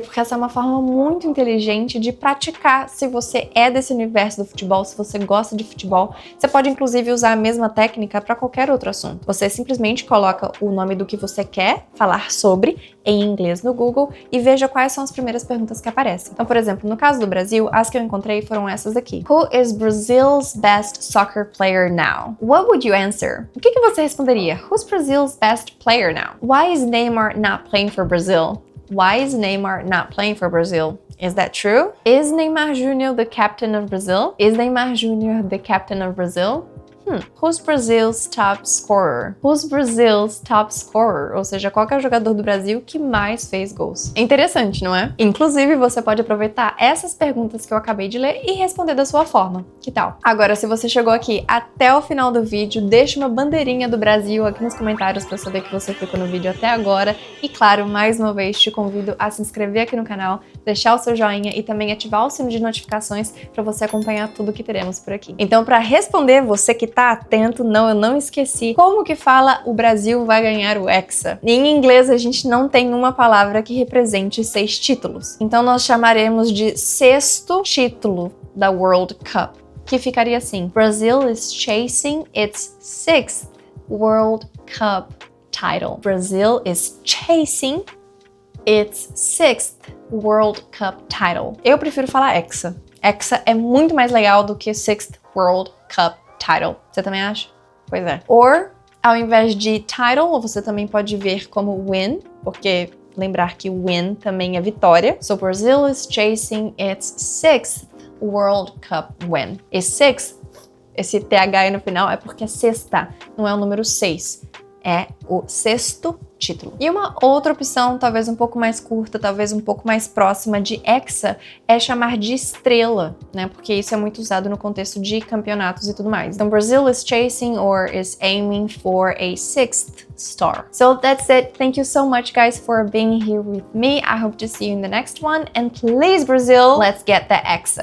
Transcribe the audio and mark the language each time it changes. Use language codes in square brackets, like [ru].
[pt] Porque essa é uma forma muito inteligente de praticar se você é desse universo do futebol, se você gosta de futebol. Você pode, inclusive, usar a mesma técnica pra qualquer outro assunto. Você simplesmente coloca o nome do que você quer falar sobre em inglês no Google e veja quais são as primeiras perguntas que aparecem. Então, por exemplo, no caso do Brasil, as que eu encontrei foram essas aqui. [en] Who is Brazil's best soccer player now? What would you answer? [pt] O que você responderia? [en] Who's Brazil's best player now? Why is Neymar not playing for Brazil? Why is Neymar not playing for Brazil? Is that true? Is Neymar Jr. the captain of Brazil? Is Neymar Jr. the captain of Brazil? Who's Brazil's top scorer? Who's Brazil's top scorer? [pt] Ou seja, qual que é o jogador do Brasil que mais fez gols? É interessante, não é? Inclusive, você pode aproveitar essas perguntas que eu acabei de ler e responder da sua forma. Que tal? Agora, se você chegou aqui até o final do vídeo, deixa uma bandeirinha do Brasil aqui nos comentários para saber que você ficou no vídeo até agora. E claro, mais uma vez, te convido a se inscrever aqui no canal, deixar o seu joinha e também ativar o sino de notificações para você acompanhar tudo que teremos por aqui. Então, para responder, você que tá atento, não, eu não esqueci. Como que fala o Brasil vai ganhar o Hexa? Em inglês, a gente não tem uma palavra que represente 6 títulos. Então, nós chamaremos de 6º título da World Cup, que ficaria assim. [en] Brazil is chasing its 6th World Cup title. Brazil is chasing its 6th World Cup title. [pt] Eu prefiro falar Hexa. Hexa é muito mais legal do que 6th World Cup title. Você também acha? Pois é. Or, ao invés de title, você também pode ver como win, porque lembrar que win também é vitória. [en] So Brazil is chasing its 6th World Cup win. [pt] E 6th, esse TH aí no final é porque é sexta, não é o número 6. É o 6º título. E uma outra opção, talvez um pouco mais curta, talvez um pouco mais próxima de hexa, é chamar de estrela, né? Porque isso é muito usado no contexto de campeonatos e tudo mais. [en] Então, Brazil is chasing or is aiming for a 6th star. So that's it. Thank you so much, guys, for being here with me. I hope to see you in the next one. And please, Brazil, let's get the hexa.